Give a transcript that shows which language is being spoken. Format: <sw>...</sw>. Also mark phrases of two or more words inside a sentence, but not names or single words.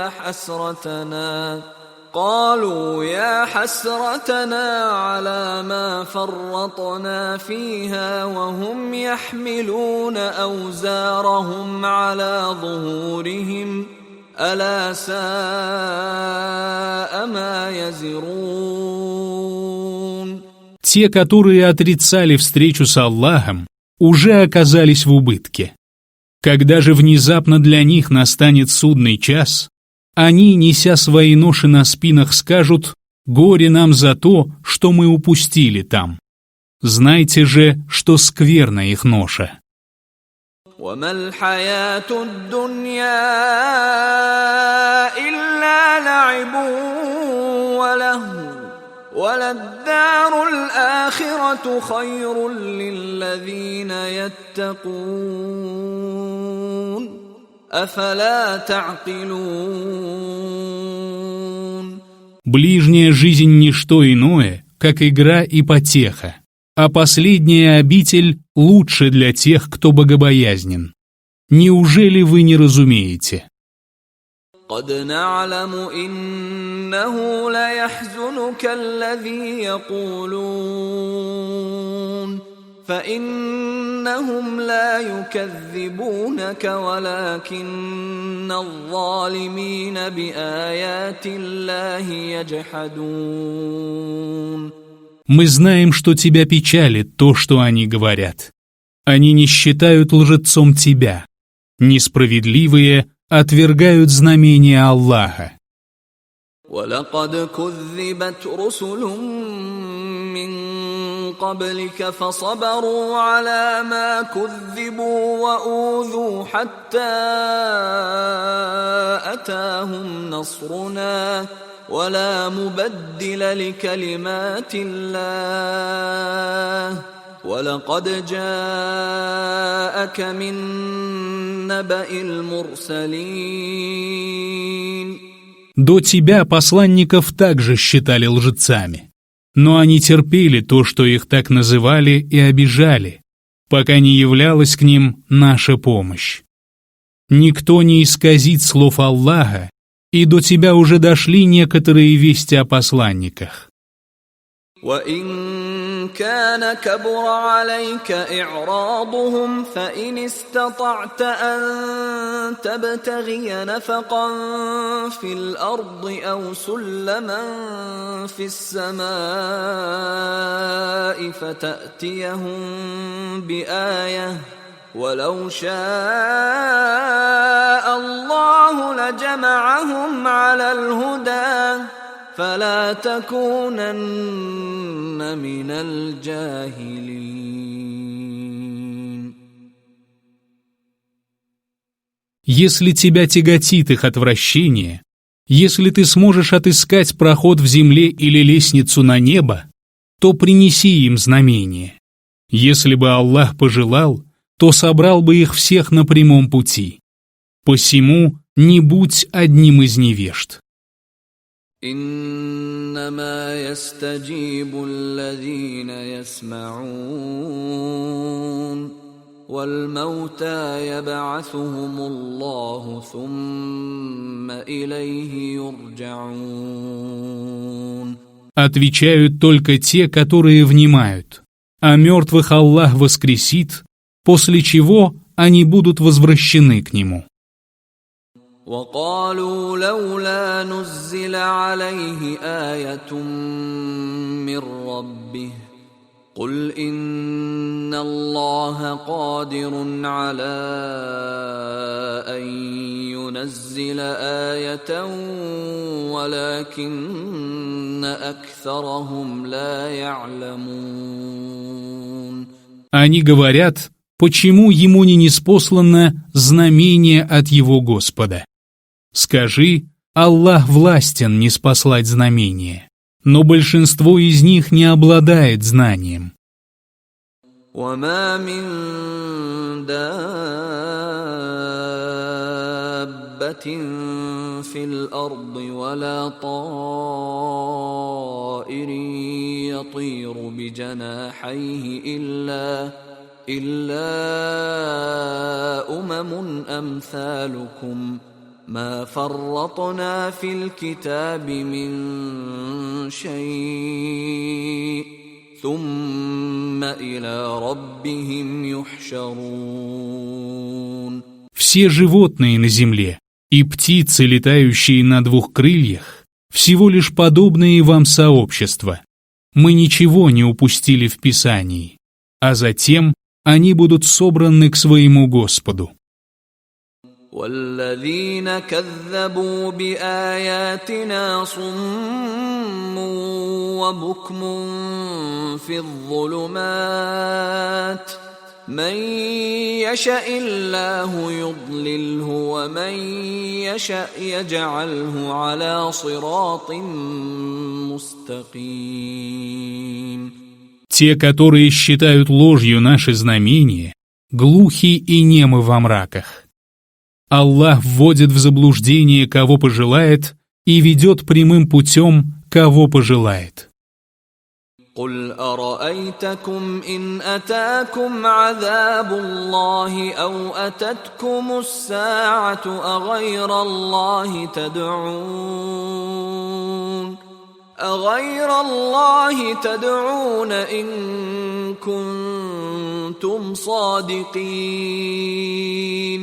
<ar>يا حسرتنا على ما فرطنا فيها وهم يحملون أوزارهم على ظهورهم ألا ساء ما يزرون.</ar> <ru>Те, которые отрицали встречу с Аллахом, уже оказались в убытке. Когда же внезапно для них настанет судный час, они, неся свои ноши на спинах, скажут: «Горе нам за то, что мы упустили там». Знайте же, что скверна их ноша.</ru> <ar>وما الحياة الدنيا إلا لعب ولهو وللدار الآخرة خير للذين يتقون أفلا تعقلون.</ar> <ru>Ближняя жизнь не что иное, как игра и потеха, а последняя обитель лучше для тех, кто богобоязнен. Неужели вы не разумеете?</ru> <ar>قد نعلم إنه ليحزنك الذي يقولون فإنهم لا يكذبونك ولكن الظالمين بآيات الله يجحدون.</ar> <ru>Мы знаем, что тебя печалит то, что они говорят. Они не считают лжецом тебя. Несправедливые отвергают знамения Аллаха.</ru> <ar>وَلَقَدْ كُذِّبَتْ رُسُلٌ مِّن قَبْلِكَ فَصَبَرُوا عَلَى مَا كُذِّبُوا وَأُوذُوا حَتَّى أَتَاهُمْ نَصْرُنَا وَلَا مُبَدِّلَ لِكَلِمَاتِ اللَّهِ وَلَقَدْ جَاءَكَ مِن نَّبَإِ الْمُرْسَلِينَ.</ar> <ru>До тебя посланников также считали лжецами, но они терпели то, что их так называли, и обижали, пока не являлась к ним наша помощь. Никто не исказит слов Аллаха, и до тебя уже дошли некоторые вести о посланниках.</ru> <ar>وَإِن كَانَ كَبُرَ عَلَيْكَ إِعْرَاضُهُمْ فَإِنِ اسْتَطَعْتَ أَن تَبْتَغِيَ نَفَقًا فِي الْأَرْضِ أَوْ سُلَّمًا فِي السَّمَاءِ فَتَأْتِيَهُم بِآيَةٍ وَلَوْ شَاءَ اللَّهُ لَجَمَعَهُمْ عَلَى الْهُدَى فَلَا تَكُونَنَّ مِنَ الْجَاهِلِينَ.</ar> <ru>Если тебя тяготит их отвращение, если ты сможешь отыскать проход в земле или лестницу на небо, то принеси им знамение. Если бы Аллах пожелал, то собрал бы их всех на прямом пути. Посему не будь одним из невежд.</ru> <ar>إنما يستجيب الذين يسمعون والموتى يبعثهم الله ثم إليه يرجعون.</ar> <ru>Отвечают только те, которые внимают, а мертвых Аллах воскресит, после чего они будут возвращены к Нему.</ru> <ar>وقالوا لولا نزل عليه آية من ربه قل إن الله قادر على أن ينزل آية ولكن أكثرهم لا يعلمون.</ar> <ru>Они говорят, почему ему не ниспослано знамение от его Господа? Скажи, Аллах властен ниспослать знамение, но большинство из них не обладает знанием.</ru> <ar>وما من دابة في الأرض ولا طائر يطير بجناحيه إلا أمم أمثالكم ما فرطنا في الكتاب من شيء ثم إلى ربهم يحشرون.</ar> <ru>Все животные на земле и птицы, летающие на двух крыльях, всего лишь подобные вам сообщества. Мы ничего не упустили в Писании, а затем они будут собраны к своему Господу.</ru> <ar>والذين كذبوا بآياتنا صم وبكم في الظلمات من يشاء الله يضلله ومن يشاء يجعله على صراط مستقيم.</ar> <ru>Те, которые считают ложью наши знамения, глухи и немы во мраках. Аллах вводит в заблуждение, кого пожелает, и ведет прямым путем, кого пожелает.</ru> <ar>قل أرأيتكم إن أتاكم عذاب الله أو أتتكم الساعة أغير الله تدعون إن كنتم صادقين.</ar>